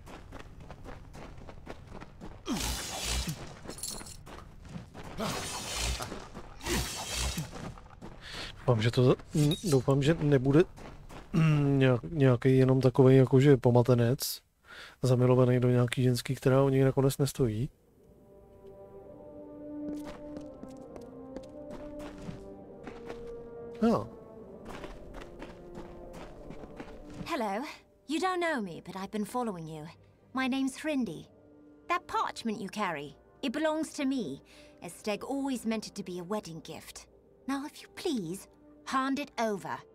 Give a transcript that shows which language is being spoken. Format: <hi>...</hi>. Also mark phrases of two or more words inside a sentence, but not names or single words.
<cs>Doufám, že nebude nějaký jenom takový jakože pomatenec zamilovaný do nějaký ženský, která o něj nakonec nestojí. No.</cs> <en>Hello. You don't know me, but I've been following you. My name's Hrindi. That parchment you carry, it belongs to me, as Steg always meant it to be a wedding gift. Now, if you please, hand it over.</en>